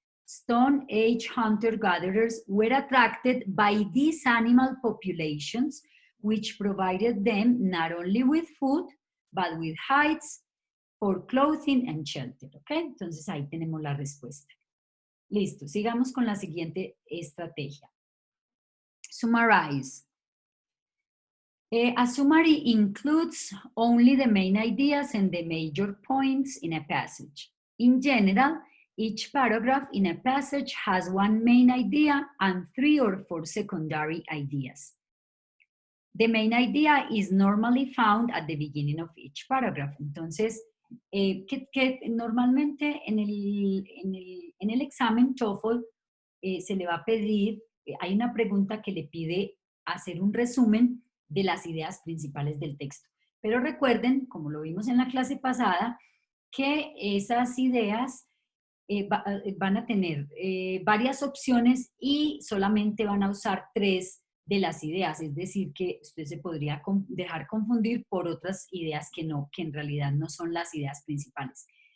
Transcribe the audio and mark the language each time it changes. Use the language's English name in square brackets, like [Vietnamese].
[English] Stone Age hunter-gatherers were attracted by these animal populations, which provided them not only with food, but with hides for clothing and shelter. ¿Ok? [Spanish] Entonces ahí tenemos la respuesta. Listo, sigamos con la siguiente estrategia. [English] Summarize. A summary includes only the main ideas and the major points in a passage. In general, each paragraph in a passage has one main idea and 3 or 4 secondary ideas. The main idea is normally found at the beginning of each paragraph. [Spanish] Entonces, que normalmente en el examen TOEFL se le va a pedir, hay una pregunta que le pide hacer un resumen de las ideas principales del texto. Pero recuerden, como lo vimos en la clase pasada, que esas ideas van a tener varias opciones y solamente van a usar 3 de las ideas, es decir, que usted se podría dejar confundir por otras ideas que no, que en realidad no son las ideas principales.